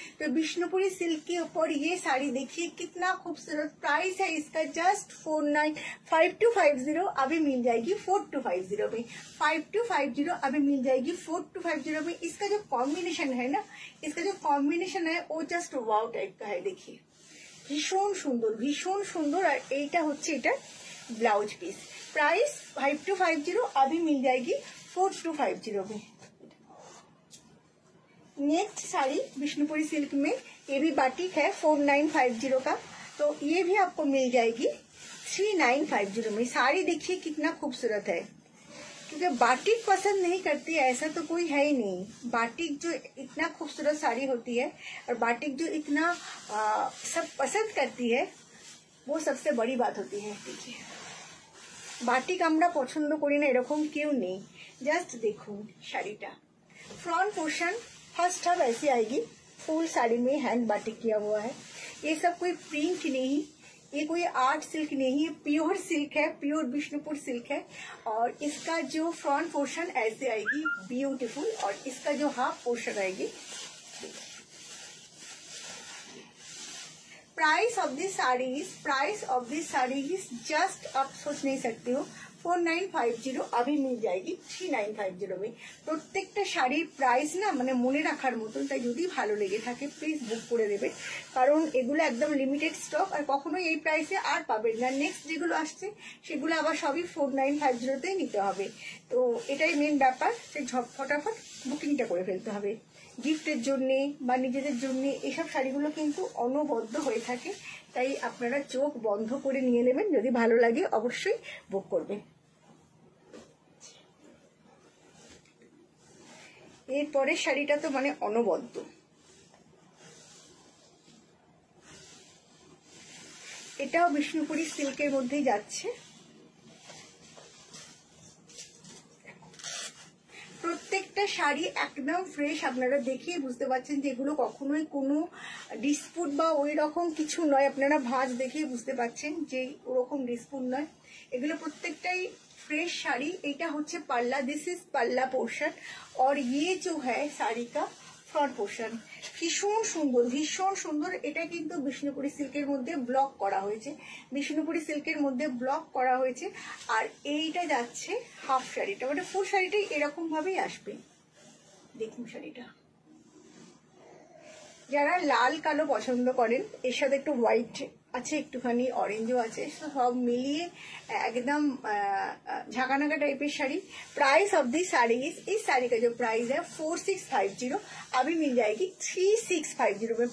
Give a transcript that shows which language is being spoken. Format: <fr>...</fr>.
<hi>तो विष्णुपुरी सिल्क के ऊपर ये साड़ी देखिए कितना खूबसूरत। प्राइस है इसका जस्ट 5250। अभी मिल जाएगी 4250 में। 5250 अभी मिल जाएगी 4250 में। इसका जो कॉम्बिनेशन है ना, इसका जो कॉम्बिनेशन है वो जस्ट वाव टाइप का है। देखिए</hi> <bn>ভীষণ সুন্দর, ভীষণ সুন্দর। আর এইটা হচ্ছে এটা ब्लाउज पीस।</bn> <hi>प्राइस 5250, अभी मिल जाएगी 4250 में। नेक्स्ट साड़ी विष्णुपुरी सिल्क में, ये भी बाटिक है 4950 का, तो ये भी आपको मिल जाएगी 3950 में। साड़ी देखिए कितना खूबसूरत है, क्योंकि बाटिक पसंद नहीं करती ऐसा तो कोई है ही नहीं। बाटिक जो इतना खूबसूरत साड़ी होती है और बाटिक जो इतना सब पसंद करती है, वो सबसे बड़ी बात होती है। देखिए बाटिक</hi> <bn>আমরা পছন্দ করি না এরকম কেউ নেই।</bn> <hi>जस्ट देखो</hi> <bn>শাড়িটা,</bn> <hi>फ्रंट पोर्शन फर्स्ट हाफ ऐसी आएगी, फुल साड़ी में हैंड बाटिक किया हुआ है। ये सब कोई प्रिंट नहीं, ये कोई आर्ट सिल्क नहीं है, प्योर सिल्क है, प्योर विष्णुपुर सिल्क है। और इसका जो फ्रंट पोर्शन ऐसे आएगी ब्यूटीफुल, और इसका जो हाफ पोर्शन आएगी।</hi> <en>price of this sari is just,</en> <hi>आप सोच नहीं सकते हो, 4950, अभी मिल जाएगी 3950 में।</hi> <bn>প্রত্যেকটা শাড়ির প্রাইস না মানে মনে রাখার মতন, তাই যদি ভালো লেগে থাকে প্লিজ বুক করে দেবেন, কারণ এগুলো একদম লিমিটেড স্টক আর কখনোই এই প্রাইসে আর পাবেন না। নেক্সট যেগুলো আসছে সেগুলো আবার সবই 4950তেই নিতে হবে। তো এটাই মেন ব্যাপার, সেই ফটাফট বুকিংটা করে ফেলতে হবে গিফটের জন্য বা নিজেদের জন্য। এসব শাড়িগুলো কিন্তু অনবদ্য হয়ে থাকে, তাই আপনারা চোখ বন্ধ করে নিয়ে নেবেন, যদি ভালো লাগে অবশ্যই বুক করবেন। এরপরের শাড়িটা তো মানে অনবদ্য, এটাও বিষ্ণুপুরি সিল্কের মধ্যেই যাচ্ছে। প্রত্যেকটা শাড়ি একদম ফ্রেশ, আপনারা দেখে বুঝতে পারছেন যে এগুলো কখনোই কোনো ডিসপুট বা ওই রকম কিছু নয়। আপনারা ভাঁজ দেখে বুঝতে পারছেন যে ওরকম ডিসপুট নয়, এগুলো প্রত্যেকটাই</bn> <hi>फ्रेश साड़ी।</hi> <bn>এটা হচ্ছে পাল্লা,</bn> <en>this is</en> <hi>पल्ला पोर्शन, और ये जो है साड़ी का फ्रंट पोर्शन।</hi> <bn>ভীষণ সুন্দর, ভীষণ সুন্দর। এটা কিন্তু বিষ্ণুপুরি সিল্কের মধ্যে ব্লক করা হয়েছে, বিষ্ণুপুরি সিল্কের মধ্যে ব্লক করা হয়েছে। আর এইটা যাচ্ছে হাফ শাড়িটা, মানে ফুল শাড়িটাই এরকম ভাবেই আসবে। দেখুন শাড়িটা, যারা লাল কালো পছন্দ করেন, এর সাথে একটু হোয়াইট আছে, একটুখানি অরেঞ্জও আছে, সব মিলিয়ে एकदम झाकानाका टाइपेर sari.</bn> <en>price of this sari</en> <hi>इस साड़ी का जो प्राइस है 4650, अभी मिल जाएगी 3650 में।</hi>